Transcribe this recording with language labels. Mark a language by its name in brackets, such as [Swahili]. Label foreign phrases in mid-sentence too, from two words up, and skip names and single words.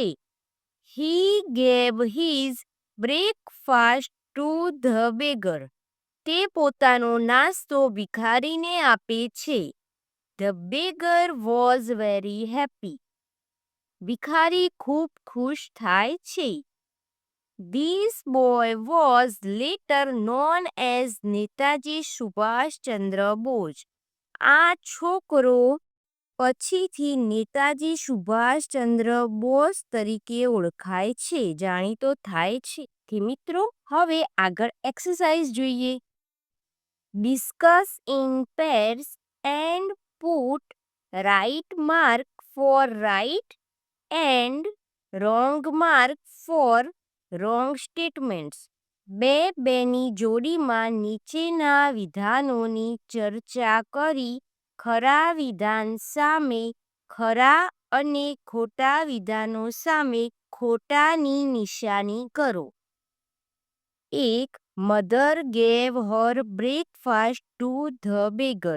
[English] He gave his breakfast to the beggar. [Gujarati] તે પોતાનો નાસ્તો ભિખારીને આપે છે. [English] The beggar was very happy. [Gujarati] ભિખારી ખૂબ ખુશ થાય છે. [English] This boy was later known as નેતાજી સુભાષચંદ્ર બોઝ. [Gujarati] આ છોકરો પછીથી નેતાજી સુભાષચંદ્ર બોઝ તરીકે ઓળખાય છે, જાણીતો થાય છે. કે મિત્રો, હવે આગળ એક્સરસાઇઝ જોઈએ. [English] Discuss in pairs and put right mark for right and wrong mark for wrong statements. [Gujarati] બેની જોડીમાં નીચેના વિધાનોની ચર્ચા કરી ખરા વિધાન સામે ખરા અને ખોટા વિધાનો સામે ખોટાની નિશાની કરો. [English] 1. Mother gave her breakfast to the beggar.